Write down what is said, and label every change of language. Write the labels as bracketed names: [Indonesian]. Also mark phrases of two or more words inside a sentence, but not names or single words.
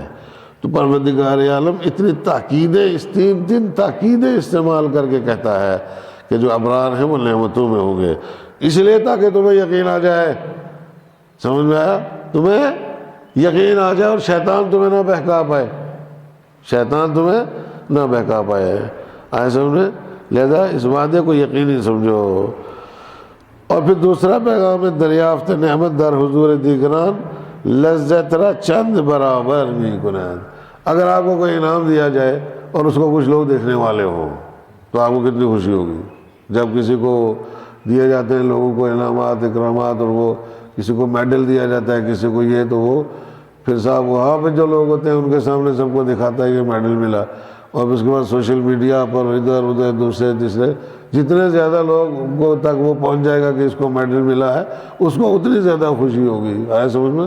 [Urdu] تو پروردگار عالم اتنی تاکیدیں، اس تین تاکیدیں استعمال کر کے کہتا ہے کہ جو ابرار ہیں وہ نعمتوں میں ہوں گے، اس لیے تاکہ تمہیں یقین آ جائے، سمجھ میں آیا؟ تمہیں یقین آ جائے اور شیطان تمہیں نہ بہکا پائے، شیطان تمہیں نہ بہکا پائے، آئے سمجھ میں؟ لہذا اس وعدے کو یقینی سمجھو۔ اور پھر دوسرا پیغام ہے [Persian] دریافت نعمت در حضور دیگران لذت را چند برابر می کنند، [Urdu] اگر آپ کو کوئی انعام دیا جائے اور اس کو کچھ لوگ دیکھنے والے ہوں تو آپ کو کتنی خوشی ہوگی؟ جب کسی کو دیے جاتے ہیں لوگوں کو انعامات اکرامات اور وہ کسی کو میڈل دیا جاتا ہے کسی کو یہ، تو وہ پھر صاحب وہاں پہ جو لوگ ہوتے ہیں ان کے سامنے سب کو دکھاتا ہے کہ میڈل ملا، اور اس کے بعد سوشل میڈیا پر ادھر ادھر دوسرے تیسرے جتنے زیادہ لوگوں تک وہ پہنچ جائے گا کہ اس کو میڈل ملا ہے اس کو اتنی زیادہ خوشی ہوگی، آیا سمجھ میں؟